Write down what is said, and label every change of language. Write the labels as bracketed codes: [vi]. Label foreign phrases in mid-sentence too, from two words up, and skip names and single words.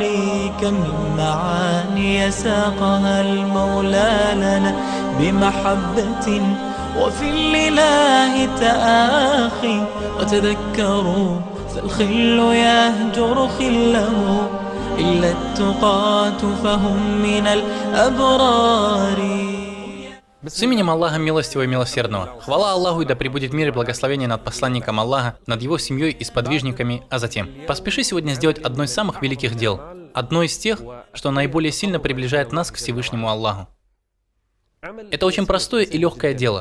[ar] كم من معاني ساقها المولى لنا بمحبة وفي الإله تآخي، وتذكروا فالخل يهجر خله، إلا التقاة فهم من الأبرار. [ru] С именем Аллаха Милостивого и Милосердного. Хвала Аллаху, и да пребудет мир и благословение над посланником Аллаха, над его семьей и сподвижниками, а затем. Поспеши сегодня сделать одно из самых великих дел, одно из тех, что наиболее сильно приближает нас к Всевышнему Аллаху. Это очень простое и легкое дело.